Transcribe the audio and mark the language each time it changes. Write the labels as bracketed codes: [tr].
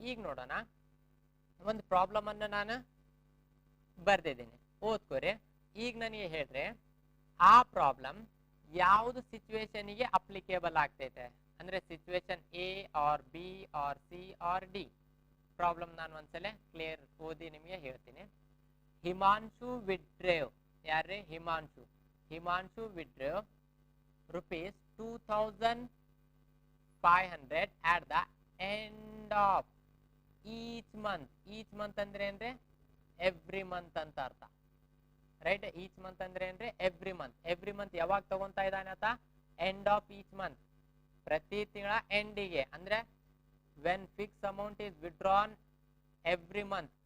[kn] ಈಗ ನೋಡೋಣ, ಒಂದು ಪ್ರಾಬ್ಲಮ್ ಅನ್ನು ನಾನು ಬರ್ದಿದ್ದೀನಿ, ಓದ್ಕೋರಿ. ಈಗ ನನಗೆ ಹೇಳ್ರಿ ಆ ಪ್ರಾಬ್ಲಮ್ ಯಾವುದು ಸಿಚುವೇಶನ್ಗೆ ಅಪ್ಲಿಕೇಬಲ್ ಆಗ್ತೈತೆ ಅಂದ್ರೆ situation A R B R C R D. Problem ನಾನು ಒಂದ್ಸಲ ಕ್ಲಿಯರ್ ಓದಿ ನಿಮಗೆ ಹೇಳ್ತೀನಿ. [en] Himanshu withdrew, [kn] ಯಾರ್ರಿ Himanshu, [en] Himanshu withdrew rupees 2500 at the end of each month. [kn] Each month ಅಂದ್ರೆ ಏನ್ರಿ, ಎವ್ರಿ ಮಂತ್ ಅಂತ ಅರ್ಥ, ರೈಟ್. ಈಚ್ ಮಂತ್ ಅಂದ್ರೆ ಏನ್ರಿ, ಎವ್ರಿ ಮಂತ್. ಎವ್ರಿ ಮಂತ್ ಯಾವಾಗ ತಗೊಂತಾ ಇದ್ದಾನೆ ಆತ, ಎಂಡ್ ಆಫ್ ಈಚ್ ಮಂತ್, ಪ್ರತಿ ತಿಂಗಳ ಎಂಡಿಗೆ. [en] ಅಂದ್ರೆ when fix amount is withdrawn every month.